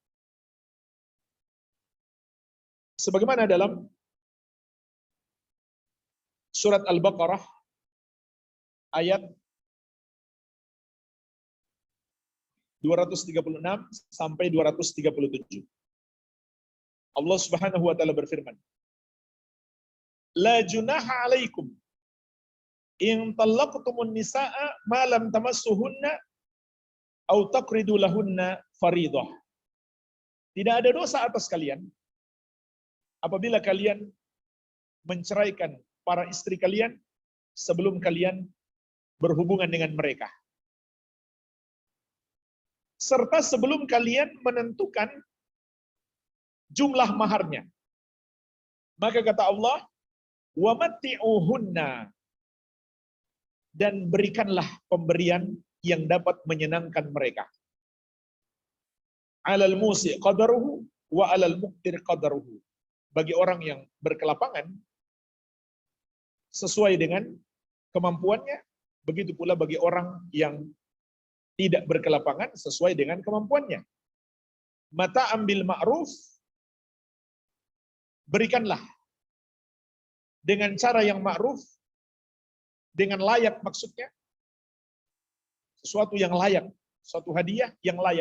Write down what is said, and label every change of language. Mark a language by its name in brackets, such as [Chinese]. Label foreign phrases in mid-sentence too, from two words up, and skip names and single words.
[Indonesian] Sebagaimana dalam surat Al-Baqarah ayat 236 sampai 237. Allah [Arabic] سبحانه وتعالى [Indonesian] berfirman, [Arabic] "لا جناح عليكم إن طلقتم النساء ما لم تمسوهن أو تفرضوا لهن فريضة." [Indonesian] Tidak ada dosa atas kalian apabila kalian menceraikan para istri kalian sebelum kalian berhubungan dengan mereka, serta sebelum kalian menentukan jumlah maharnya. Maka kata Allah, [Arabic] ومتعوهن, [Indonesian] dan berikanlah pemberian yang dapat menyenangkan mereka. [Arabic] على الموسع قدره وعلى المقتر قدره. [Indonesian] Bagi orang yang berkelapangan sesuai dengan kemampuannya, begitu pula bagi orang yang tidak berkelapangan sesuai dengan kemampuannya. [Arabic] متاعا بالمعروف, [Indonesian] berikanlah dengan cara yang ma'ruf, dengan layak, maksudnya sesuatu yang layak, suatu hadiah yang layak.